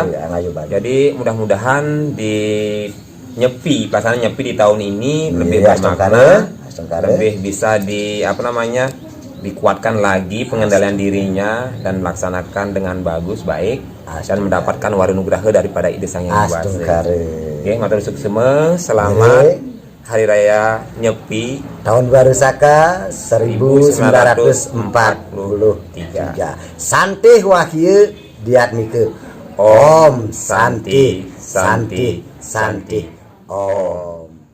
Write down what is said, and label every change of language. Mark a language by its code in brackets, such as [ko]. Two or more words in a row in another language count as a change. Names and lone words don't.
[id] Jadi mudah-mudahan di Nyepi, pelaksanaan Nyepi di tahun ini lebih bermakna, lebih bisa dikuatkan lagi pengendalian dirinya dan melaksanakan dengan bagus, baik, dan mendapatkan warunugraha daripada Ide Sang Hyang Widi. Oke, [ban] matur suksema, [id] selamat Hari Raya Nyepi tahun baru Saka 1943. [sa] Santih wahyu diatmike. Om Santi Santi Santi. Om.